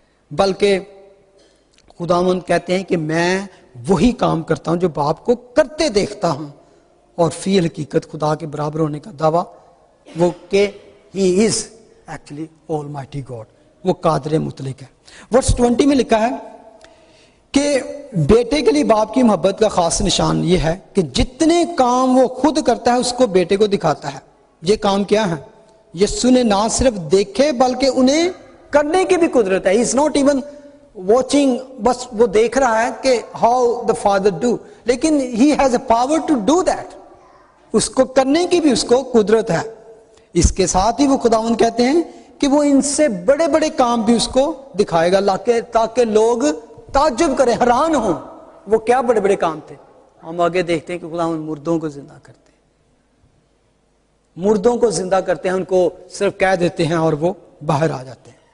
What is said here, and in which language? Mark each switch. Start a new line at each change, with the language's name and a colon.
Urdu: بلکہ خداوند کہتے ہیں کہ میں وہی کام کرتا ہوں جو باپ کو کرتے دیکھتا ہوں, اور فی الحقیقت خدا کے برابر ہونے کا دعویٰ وہ کہ
English: he is actually almighty God,
Urdu: وہ قادر مطلق ہے. ورس 20 میں لکھا ہے کہ بیٹے کے لیے باپ کی محبت کا خاص نشان یہ ہے کہ جتنے کام وہ خود کرتا ہے اس کو بیٹے کو دکھاتا ہے. یہ کام کیا ہے؟ یسوع نے نہ صرف دیکھے بلکہ انہیں کرنے کی بھی قدرت ہے.
English: He is not even watching,
Urdu: بس وہ دیکھ رہا ہے کہ
English: how the father do,
Urdu: لیکن
English: he has a power to do that.
Urdu: اس کو کرنے کی بھی اس کو قدرت ہے. اس کے ساتھ ہی وہ خداوند کہتے ہیں کہ وہ ان سے بڑے بڑے کام بھی اس کو دکھائے گا تاکہ لوگ تعجب کریں, حیران ہوں. وہ کیا بڑے بڑے کام تھے؟ ہم آگے دیکھتے ہیں کہ خداوند مردوں کو زندہ کرتے ہیں, مردوں کو زندہ کرتے ہیں, ان کو صرف کہہ دیتے ہیں اور وہ باہر آ جاتے ہیں.